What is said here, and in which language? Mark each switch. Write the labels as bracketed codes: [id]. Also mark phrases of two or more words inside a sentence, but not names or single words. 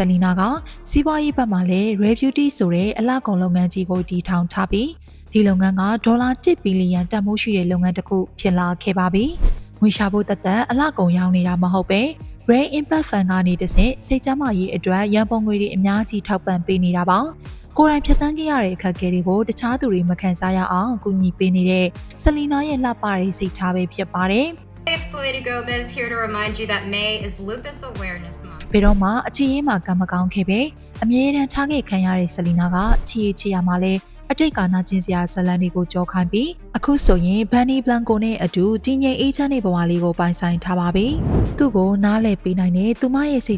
[my] ယ်လီနာကစီးပွားရေးဘက်မှာလည်း Rare Beauty ဆိုတဲ့အလှကုန်လုပ်ငန်းကြီးကိုတည်ထောင်ထားပြီးဒီလုပ်ငန်းကဒေါ်လာ1ဘီလီယံတန်ဖိုးရှိတဲ့လုပ်ငန်းတစ်ခုဖြစ်လာခဲ့ပါပြီ။ငွေရှာဖို့တသက်အလှကုန်ရောင်းနေတာမဟုတ်ပဲ Rare Impact Fund ကနေတဆင့်စိတ်ကျန်းမာရေးအတွက်ရန်ပုံငွေတွေအများကြီးထောက်ပံ့ပေးနေတာပါ။ကိုယ်တိုင်ဖြတ်သန်းခဲ့ရတဲ့အခက်အခဲတွေကိုတခြားသူတွေမခံစားရအောင်ကူညီပေးနေတဲ့ဆယ်လီနာရဲ့လှပတဲ့စိတ်ထားပဲဖြစ်ပါတယ်။ [en] It's Lady Gomez here to remind you that May is Lupus Awareness Month. [my] ဘယ်တော့မှအခြေရေးမှာကံမကောင်းခဲ့ပဲအမြဲတမ်းထားခဲ့ခံရတဲ့ဆယ်လီနာကချီရမှာလဲအတိတ်ကနာကျင်စရာဇလန်တွေကိုကြောခိုင်းပြီးအခုဆိုရင်ဘန်နီဘလန်ကိုနဲ့အတူတည်ငြိမ်အေးချမ်းတဲ့ဘဝလေးကိုပိုင်ဆိုင်ထားပါပြီ။သူ့ကိုနားလည်ပေးနိုင်တဲ့သူမရဲ့စိတ်